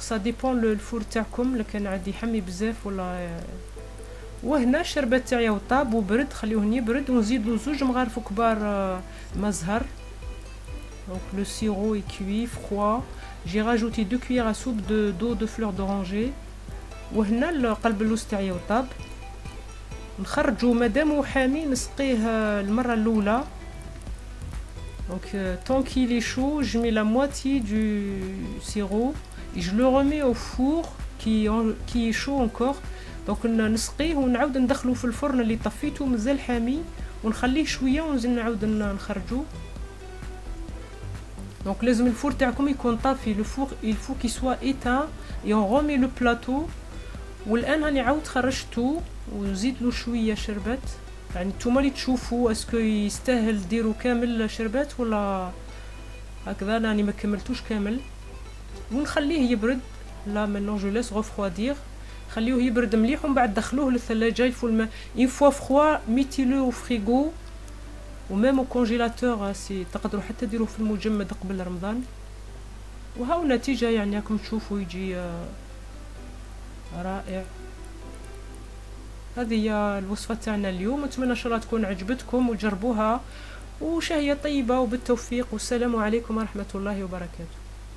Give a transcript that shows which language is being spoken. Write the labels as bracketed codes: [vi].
[fr] ça dépend le four [ar] تاعكم، لكن عندي حمي بزاف ولا. وهنا الشربات تاعي طاب وبرد، خليوه يبرد ونزيدلو 2 مغارف كبار مزهر. [fr] donc le sirop est cuit froid. j'ai rajouté 2 cuillères à soupe d'eau de fleur d'oranger. [ar] وهنا القلب اللوز تاعي طاب. نخرجو مادامو حامي نسقيه المره الاولى. [fr] Donc tant qu'il est chaud, je mets la moitié du sirop et je le remets au four qui est chaud encore. [ar] Donc نسقيه ونعاود ندخلو في الفرن اللي طفيته مازال حامي ونخليه شويه ونزيد نعاود نخرجو. Donc لازم الفور تاعكم يكون طافي. [fr] Le four il faut qu'il soit éteint et on remet le plateau. [ar] والان هاني عاود خرجتو وزيد له شويه شربات. يعني نتوما اللي تشوفوا اسكو يستاهل ديروا كامل شربات ولا هكذا. راني ما كملتوش كامل ونخليه يبرد. [fr] لا maintenant je laisse refroidir. [ar] خليوه يبرد مليح ومن بعد دخلوه للثلاجه. يفو الماء [fr] une fois froid mettez-le au frigo وميم au congélateur. [ar] سي تقدروا حتى ديروه في المجمد قبل رمضان. وهاو النتيجه يعني راكم تشوفوا يجي رائع. هذه هي الوصفه تاعنا اليوم. نتمنى ان شاء الله تكون عجبتكم وجربوها وشهيه طيبه وبالتوفيق. والسلام عليكم ورحمه الله وبركاته.